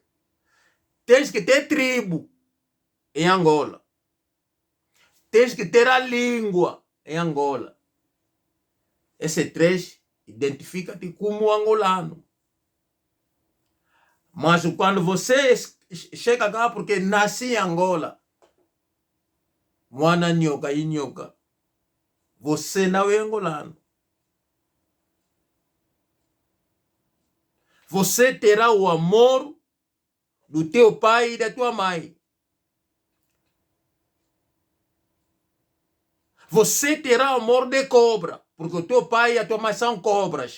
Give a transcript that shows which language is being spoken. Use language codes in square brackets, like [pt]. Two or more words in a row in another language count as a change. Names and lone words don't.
[pt] Tens que ter tribo em Angola. Tens que ter a língua em Angola. Esses três identifica-te como angolano. Mas quando você chega cá porque nasci em Angola, [kmb] mwana nyoka e nyoka, [pt] você não é angolano. Você terá o amor do teu pai e da tua mãe. Você terá amor de cobra, porque o teu pai e a tua mãe são cobras.